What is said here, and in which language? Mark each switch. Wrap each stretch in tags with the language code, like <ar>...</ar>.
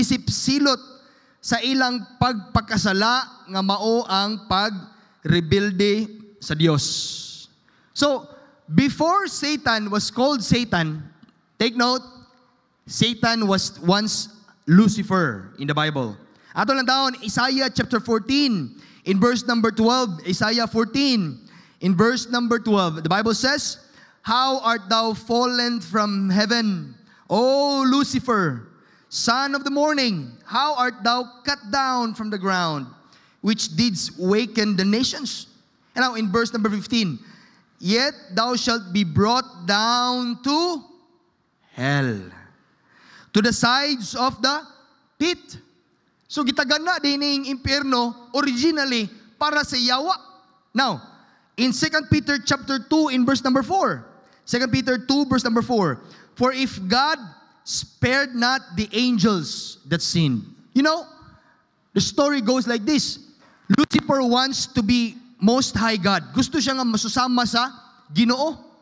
<ceb>Isip silot sa ilang pagpakasala nga mao ang pagrebelde sa Dios.</ceb> <en>So, before Satan was called Satan, take note, Satan was once Lucifer in the Bible.</en> <ceb>Ato lang taon,</ceb> <en>Isaiah chapter 14, in verse number 12, Isaiah 14, in verse number 12, the Bible says, "How art thou fallen from heaven, O Lucifer, son of the morning? How art thou cut down from the ground, which didst waken the nations?" And now in verse number 15, "Yet thou shalt be brought down to hell, to the sides of the pit."</en> <ceb>So gitagana din ng impyerno originally para sa yawa.</ceb> <en>Now, in 2 Peter chapter 2 in verse number 4, 2 Peter 2 verse number 4, "For if God spared not the angels that sinned." You know, the story goes like this. Lucifer wants to be Most High God.</en> <ceb>Gusto siya nga masusama sa Ginoo.</ceb>